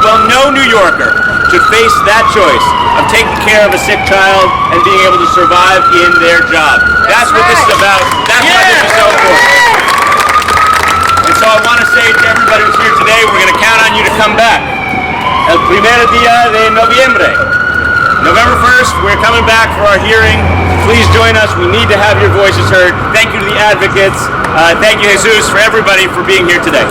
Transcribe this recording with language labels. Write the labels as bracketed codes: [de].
[en] Well, no New Yorker should face that choice of taking care of a sick child and being able to survive in their job. That's what this is about. That's why this is so important. And so I want to say to everybody who's here today, we're going to count on you to come back. [es] El primer día de noviembre. [en] November 1st, we're coming back for our hearing. Please join us. We need to have your voices heard. Thank you to the advocates. Thank you, Jesus, for everybody for being here today.